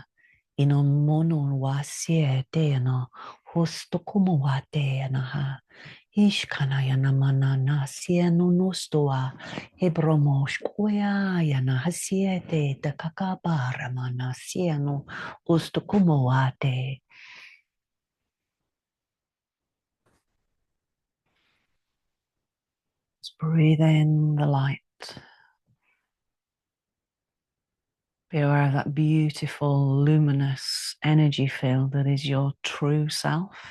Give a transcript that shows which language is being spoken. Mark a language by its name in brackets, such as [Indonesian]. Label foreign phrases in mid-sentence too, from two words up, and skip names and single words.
[English] Ino mono wa sie te no. Hosto como wa te naha. Ishkana yana mana na sie no nostoa. Hebromo shkoya yana hasiete te kakabara mana sie no. Hosto como wa te. Just breathe in the light. Be aware of that beautiful, luminous energy field that is your true self.